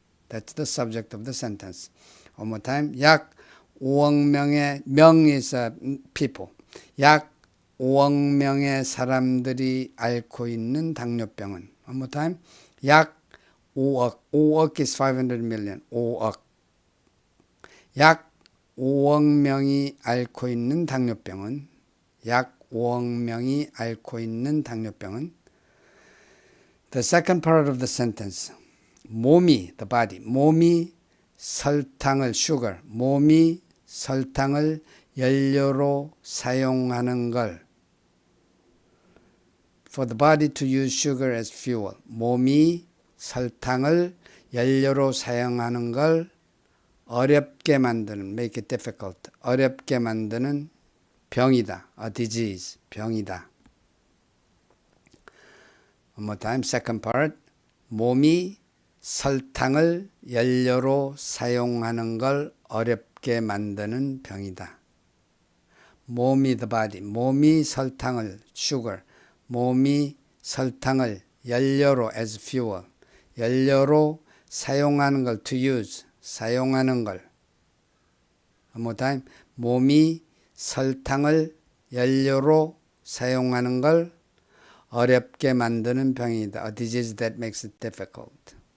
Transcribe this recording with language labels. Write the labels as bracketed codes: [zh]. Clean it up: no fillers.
[en] That's the subject of the sentence. One more time. [ko] 약 5억 명의, 명 [en] is people. [ko] 약 5억 명의 사람들이 앓고 있는 당뇨병은. [en] One more time. [ko] 약 5억. 5억 [en] is 500 million. 5억. [ko] 약 5억 명이 앓고 있는 당뇨병은. 약 5억 명이 앓고 있는 당뇨병은 [en] The second part of the sentence. [ko] 몸이, [en] the body, [ko] 몸이 설탕을, [en] sugar, [ko] 몸이 설탕을 연료로 사용하는 걸 [en] For the body to use sugar as fuel. [ko] 몸이 설탕을 연료로 사용하는 걸 어렵게 만드는, [en] make it difficult, [ko] 어렵게 만드는 병이다. [en] A disease, [ko] 병이다. [en] One more time, second part. [ko] 몸이 설탕을 연료로 사용하는 걸 어렵게 만드는 병이다. 몸이 [en] the body, [ko] 몸이 설탕을, [en] sugar, [ko] 몸이 설탕을 연료로 [en] as fuel, [ko] 연료로 사용하는 걸 [en] to use, [ko] 사용하는 걸. [en] One more time. [ko] 몸이 설탕을 연료로 사용하는 걸 어렵게 만드는 병이다. [en] A disease that makes it difficult.